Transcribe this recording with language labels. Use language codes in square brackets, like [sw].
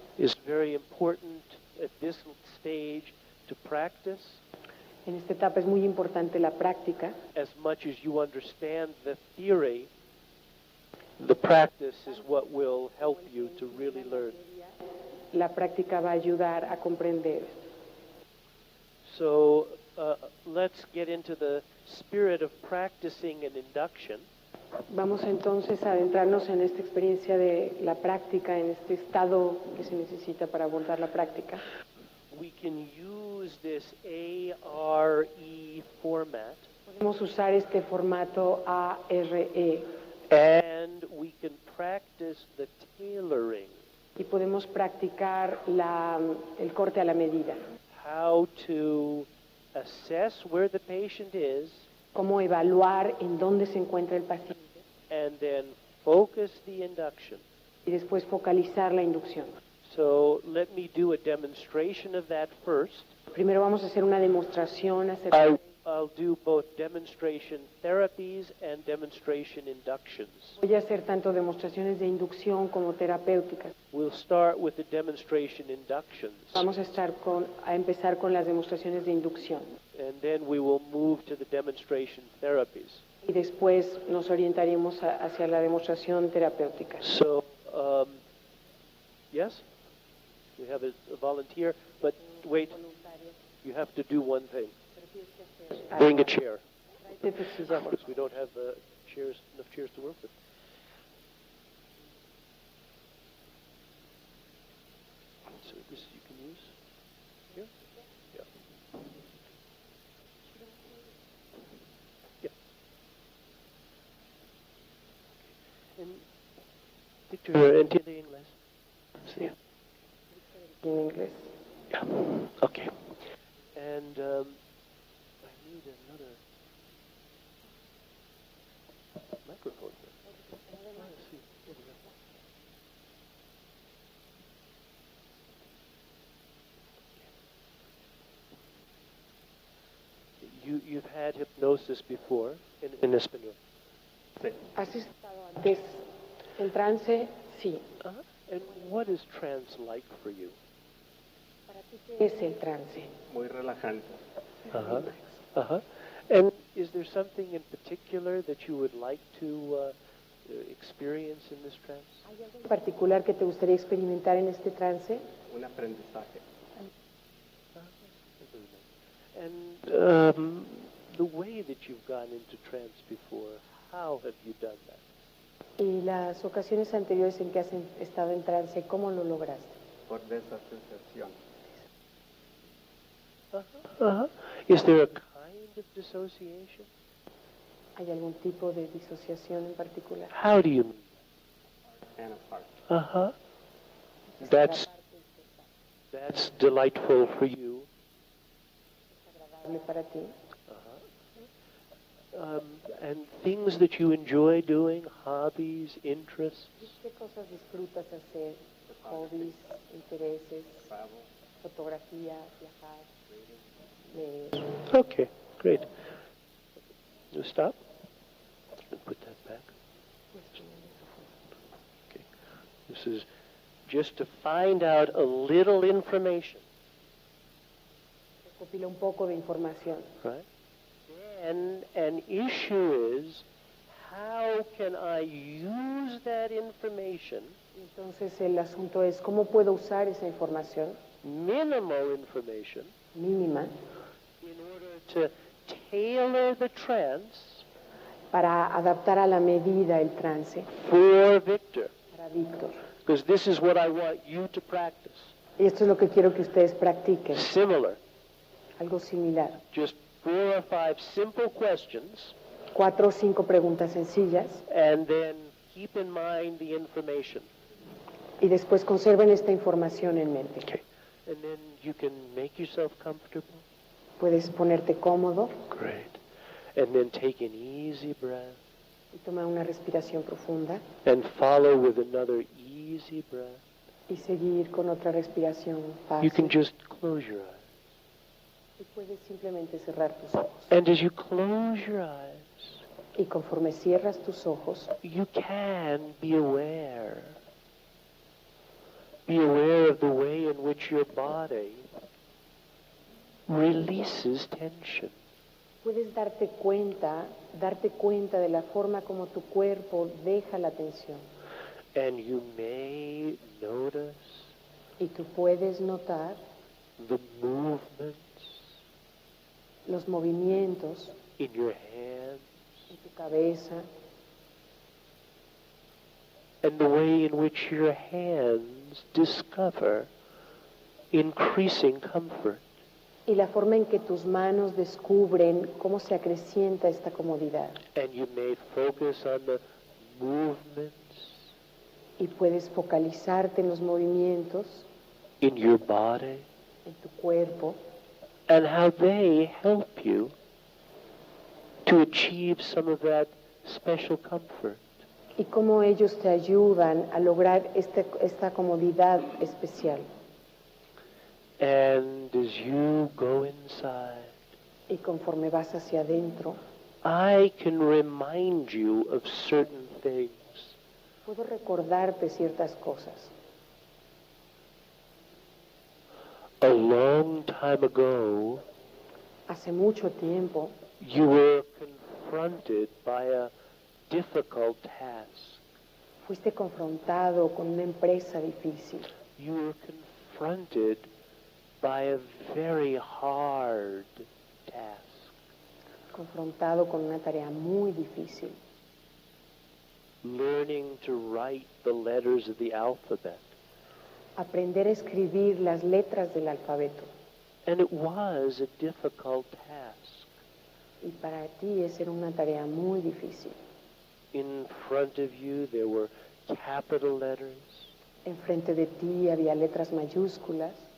[en] It's very important at this stage to practice [es] En esta etapa es muy importante la práctica. [en] as much as you understand the theory. The practice is what will help you to really learn. [es] La práctica va a ayudar a comprender. [en] So let's get into the spirit of practicing and induction. [es] Vamos entonces a adentrarnos en esta experiencia de la práctica, en este estado que se necesita para abordar la práctica. [en] We can use this ARE format, [es] Podemos usar este formato ARE [en] and we can practice the tailoring, [es] y podemos practicar el corte a la medida. [en] how to assess where the patient is, [es] Cómo evaluar en dónde se encuentra el paciente [en] and then focus the induction. [es] y después focalizar la inducción. [en] So let me do a demonstration of that first. [es] Primero vamos a hacer una demostración acerca [en] I'll do both demonstration therapies and demonstration inductions. [es] Voy a hacer tanto demostraciones de inducción como terapéuticas. [en] We'll start with the demonstration inductions, [es] Vamos a empezar con las demostraciones de inducción [en] and then we will move to the demonstration therapies. [es] y después nos orientaremos hacia la demostración terapéutica. [en] So, yes, we have a volunteer, but wait, you have to do one thing. Bring a chair, [es] Tráete tu silla, por [en] because we don't have enough chairs to work with. So this you can use here? Yeah. Yeah. [es] And Victor, ¿entiende inglés? Sí. en inglés. [en] Yeah. Okay. And I need another microphone. Let's see. What do we have? You've had hypnosis before in español. [es] ¿Has estado antes en trance? Sí. Uh-huh. [en] And what is trance like for you? [es] ¿Para ti qué es el trance? Muy relajante. Uh-huh. Uh-huh. [en] And is there something in particular that you would like to experience in this trance? [es] ¿Hay algo en particular que te gustaría experimentar en este trance? Un aprendizaje. [en] And the way that you've gone into trance before, how have you done that? [es] Y las ocasiones anteriores en que has estado en trance, ¿cómo lo lograste? Por desasociación. [en] Uh-huh. Uh-huh. Is there a kind of dissociation? [es] ¿Hay algún tipo de disociación en particular? [en] How do you mean? And apart. Uh-huh. [es] Estar [en] That's [es] aparte y separado. [en] that's delightful for you. [es] Es agradable para ti. [en] And things that you enjoy doing, hobbies, interests. [es] ¿Qué cosas disfrutas hacer? Hobbies, intereses, [en] Travel. [es] fotografía, viajar, leer. [en] Okay, great. You stop. And put that back. Okay. This is just to find out a little information, [es] Recopila un poco de información. [en] right? Then an issue is, how can I use that information, [es] Entonces el asunto es cómo puedo usar esa información [en] minimal information, [es] mínima [en] in order to tailor the trance [es] para adaptar a la medida el trance [en] for Victor. [es] para Víctor. [en] Because this is what I want you to practice. [es] Y esto es lo que quiero que ustedes practiquen, [en] Similar. [es] algo similar. [en] Just 4 or 5 simple questions, [es] 4 o 5 preguntas sencillas [en] and then keep in mind the information. [es] y después conserven esta información en mente. [en] Okay. And then you can make yourself comfortable. [es] Puedes ponerte cómodo [en] Great. And then take an easy breath [es] y tomar una respiración profunda [en] and follow with another easy breath. [es] y seguir con otra respiración [en] You can [es] fácil. [en] just close your eyes. [es] Y puedes simplemente cerrar tus ojos. [en] And as you close your eyes, [es] Y conforme cierras tus ojos, [en] you can be aware. Be aware of the way in which your body releases tension. [es] puedes darte cuenta de la forma como tu cuerpo deja la tensión. [en] And you may notice [es] Y tú puedes notar [en] the movements [es] los movimientos [en] in your hands [es] en tu cabeza [en] and the way in which your hands discover increasing comfort. [es] y la forma en que tus manos descubren cómo se acrecienta esta comodidad. [en] And you may focus on the movements [es] Y puedes focalizarte en los movimientos [en] in your body [es] en tu cuerpo [en] and how they help you to achieve some of that special comfort. [es] y cómo ellos te ayudan a lograr esta comodidad especial. [en] And as you go inside, [es] Y conforme vas hacia adentro, [en] I can remind you of certain things. [es] puedo recordarte ciertas cosas. [en] A long time ago, [es] Hace mucho tiempo [en] you were confronted by a difficult task. [es] fuiste confrontado con una empresa difícil. [en] You were confronted by a very hard task. [es] Confrontado con una tarea muy difícil. [en] Learning to write the letters of the alphabet. [es] Aprender a escribir las letras del alfabeto. [en] And it was a difficult task. [es] Y para ti esa era una tarea muy difícil. [en] In front of you there were capital letters, [es] Enfrente de ti había letras mayúsculas,